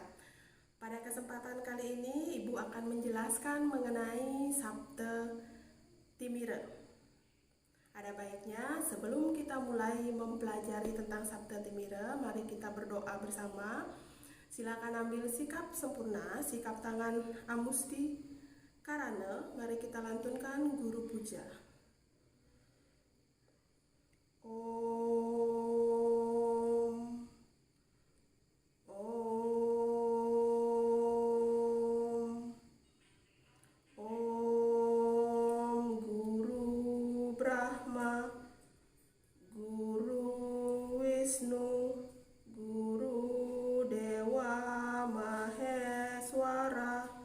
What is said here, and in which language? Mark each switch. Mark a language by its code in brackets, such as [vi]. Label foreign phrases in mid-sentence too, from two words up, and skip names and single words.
[id] Pada kesempatan kali ini, Ibu akan menjelaskan mengenai Sabda Timira. Ada baiknya sebelum kita mulai mempelajari tentang Sabda Timira, mari kita berdoa bersama. Silakan ambil sikap sempurna, sikap tangan amusti karana. Mari kita lantunkan guru puja. [sa] Om, Om, Om Guru Brahma, Guru Wisnu, Guru Dewa Maheswara,